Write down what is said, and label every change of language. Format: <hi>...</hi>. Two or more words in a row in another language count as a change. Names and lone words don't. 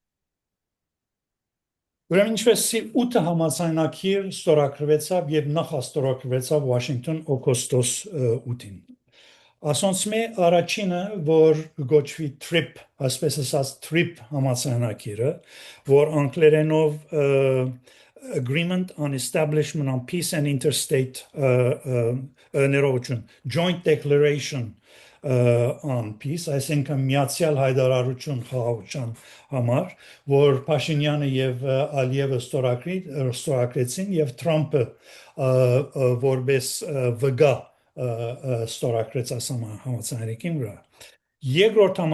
<hy>ուրեմն ինչպես 8 համաձայնագիր ստորագրվեցավ եւ նախաստորագրվեցավ Վաշինգտոն օգոստոս 8-ին ասոնց մե առաջինը որ գոչվի TRIP այսպես ասած TRIP համաձայնագիրը որ անգլերենով</hy> <en>Agreement on Establishment on Peace and Interstate Joint Declaration on Peace,</en> <hy>այսինքն միացյալ հայտարարություն խաղաղության համար, որ Փաշինյանը եւ Ալիևը ստորագրեցին եւ Թրամփը որպես վգա ստորագրեց այս համաձայնագիրը վրա։ Երկրորդ</hy>